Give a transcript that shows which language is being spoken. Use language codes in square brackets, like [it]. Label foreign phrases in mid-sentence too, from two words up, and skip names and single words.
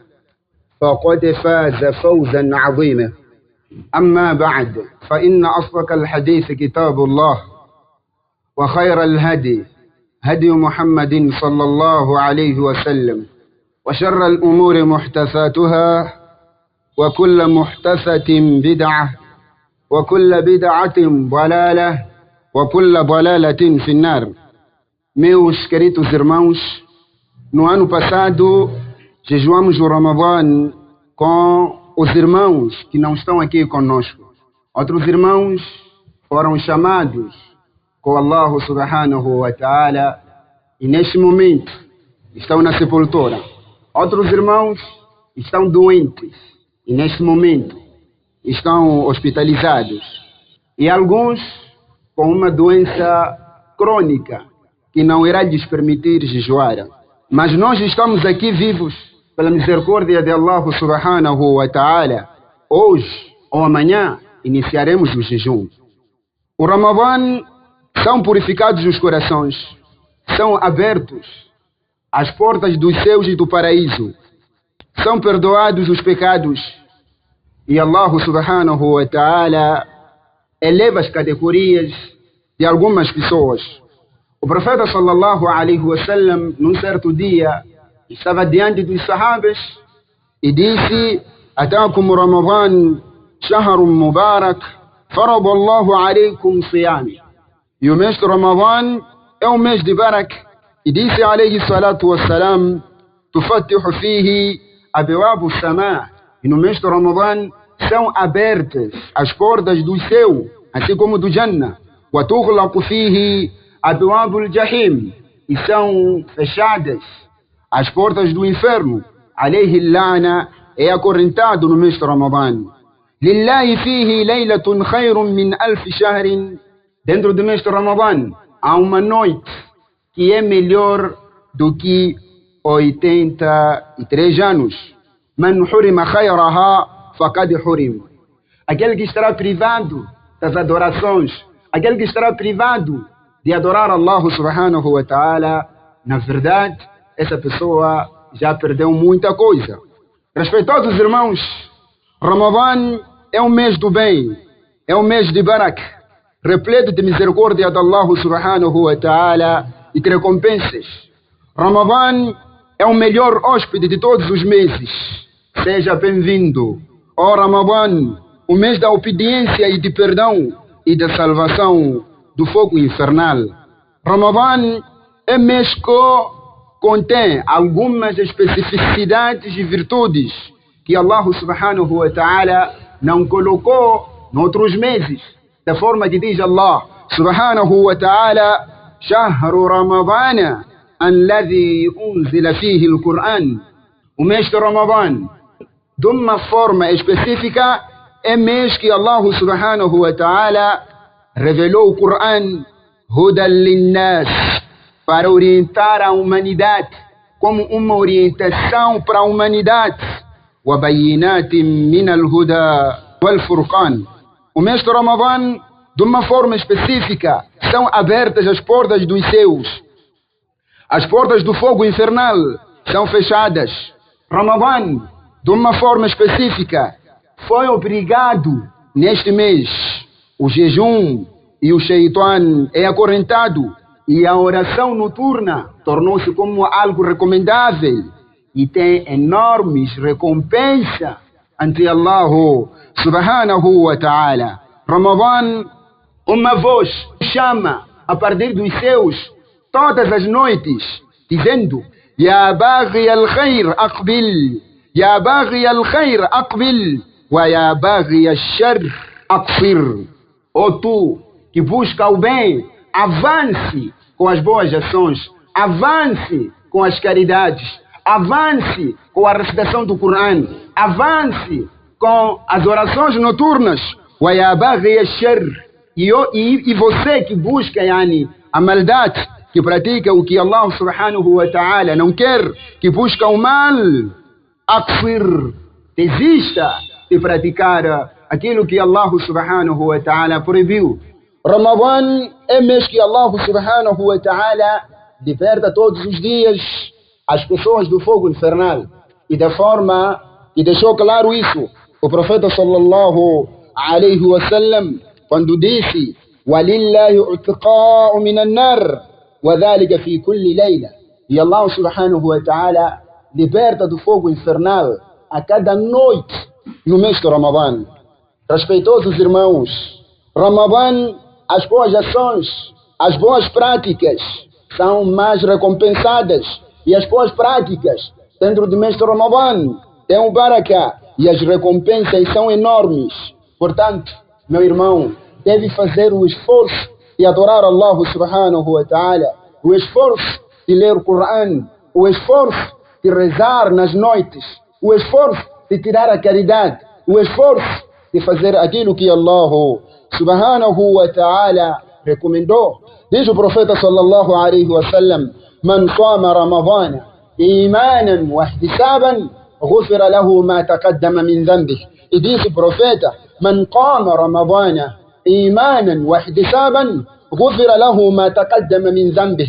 [ar] فقد فاز فوزا عظيما أما بعد فإن أصدق الحديث كتاب الله وخير الهدي هدي محمد صلى الله عليه وسلم وشر الأمور محدثاتها وكل محدثة بدعة وكل بدعة ضلالة وكل ضلالة في النار. [pt] Meus queridos irmãos, no ano passado jejuamos o Ramadã com os irmãos que não estão aqui conosco. Outros irmãos foram chamados com [ar] الله سبحانه وتعالى [pt] e neste momento estão na sepultura. Outros irmãos estão doentes e neste momento estão hospitalizados. E alguns com uma doença crônica que não irá lhes permitir jejuar. Mas nós estamos aqui vivos pela misericórdia de [ar] الله سبحانه وتعالى. [pt] Hoje ou amanhã iniciaremos o jejum. O Ramadã são purificados os corações, são abertos as portas dos céus e do paraíso, são perdoados os pecados e [ar] الله سبحانه وتعالى [pt] eleva as categorias de algumas pessoas. O profeta [ar] صلى الله عليه وسلم [pt] num certo dia estava diante dos sahabas e disse: [ar] أتاكم رمضان شهر مبارك فرض الله عليكم صيامه. [pt] E o mês de Ramadan é um mês de barak. E disse [ar] عليه الصلاة والسلام تفتح فيه أبواب السماء. [pt] E no mês de Ramadan são abertas as portas do céu, assim como do Jannah. [ar] وتغلق فيه أبواب الجحيم. [pt] E são fechadas as portas do inferno. Alayhi lana é acorrentado no mês de Ramadã. [ar] لله فيه ليلة خير من ألف شهر. [pt] Dentro do mês de Ramadã há uma noite que é melhor do que 83 anos. [ar] من حرم خيرها فقد حرم. [pt] Aquele que estará privado das adorações, aquele que estará privado de adorar [ar] الله سبحانه وتعالى, [pt] na verdade, essa pessoa já perdeu muita coisa. Respeitosos irmãos, Ramadã é um mês do bem, é um mês de barak, repleto de misericórdia de [ar] الله سبحانه وتعالى [pt] e de recompensas. Ramadã é o melhor hóspede de todos os meses. Seja bem-vindo, ó Ramadã, o mês da obediência e de perdão e da salvação do fogo infernal. Ramadã é mês que contém algumas especificidades e virtudes que [ar] الله سبحانه وتعالى [pt] não colocou em outros meses. Da forma que diz [ar] الله سبحانه وتعالى شهر رمضان الذي أنزل فيه القرآن. [pt] O mês de Ramadã, de uma forma específica, é mês que [ar] الله سبحانه وتعالى [pt] revelou o [ar] القرآن هدى للناس, [pt] para orientar a humanidade, como uma orientação para a humanidade. [ar] وبينات من الهدى والفرقان. [pt] O mês de Ramadã, de uma forma específica, são abertas as portas dos céus. As portas do fogo infernal são fechadas. Ramadã, de uma forma específica, foi obrigado neste mês. O jejum e o Shaitan é acorrentado. E a oração noturna tornou-se como algo recomendável. E tem enormes recompensas ante [ar] الله سبحانه وتعالى. [pt] Ramadã, uma voz chama a partir dos céus todas as noites, dizendo: [ar] يا باغي الخير أقبل يا باغي الخير أقبل ويا باغي الشر أقصر. [pt] Ou tu que busca o bem, avance com as boas ações, avance com as caridades, avance com a recitação do Corão, avance com as orações noturnas. [ar] ويا باغي الشر. [pt] E você que busca a maldade, que pratica o que [ar] الله سبحانه وتعالى [pt] não quer, que busca o mal, aqfir, desista de praticar aquilo que [ar] الله سبحانه وتعالى [pt] proibiu. Ramadã é mês que [ar] الله سبحانه وتعالى [pt] liberta todos os dias as pessoas do fogo infernal. E da forma que deixou claro isso o profeta [ar] صلى الله عليه وسلم, [pt] quando disse: [ar] وَلِلَّهِ عُتْقَاءُ مِنَ النَّارِ وَذَلِكَ فِي كُلِّ لَيْلَةٍ. [pt] E [ar] الله سبحانه وتعالى [pt] liberta do fogo infernal a cada noite no mês de Ramadã. Respeitosos irmãos, Ramadã, as boas ações, as boas práticas são mais recompensadas, e as boas práticas dentro do mês de Ramadã têm um barakah e as recompensas são enormes. Portanto, meu irmão, deve fazer o esforço de adorar [ar] الله سبحانه وتعالى, [pt] o esforço de ler o Corão, o esforço de rezar nas noites, o esforço de tirar a caridade, o esforço de fazer aquilo que [ar] الله سبحانه وتعالى [pt] recomendou. Diz o profeta [ar] صلى الله عليه وسلم من صام رمضان إيمانا واحتسابا غفر له ما تقدم من ذنبه. [pt] E diz o profeta: [ar] من قام رمضان إيمانا واحتسابا غفر له ما تقدم من ذنبه.